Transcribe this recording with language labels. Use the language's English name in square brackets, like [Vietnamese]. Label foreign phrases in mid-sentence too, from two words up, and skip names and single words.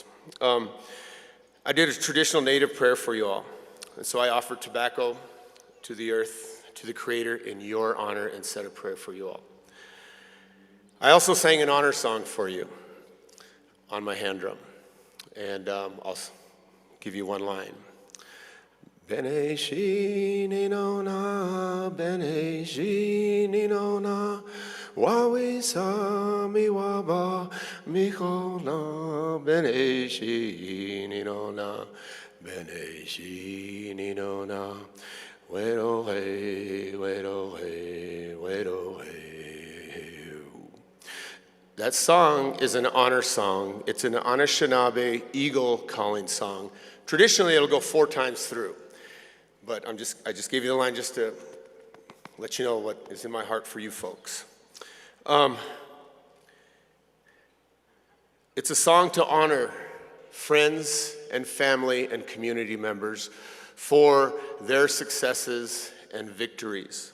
[English] I did a traditional native prayer for you all. And so I offered tobacco to the earth, to the Creator in your honor and said a prayer for you all. I also sang an honor song for you on my hand drum. And I'll give you one line. [Ojibwa] Bene shi ni no na, bene shi ni no na, wawi sa mi waba mi ko na, bene shi ni no na, bene shi ni no na, wero he, wero he, wero he. [English] That song is an honor song. It's an Anishinaabe eagle calling song. Traditionally, it'll go 4 times through. But I just gave you the line just to let you know what is in my heart for you folks. It's a song to honor friends and family and community members for their successes and victories.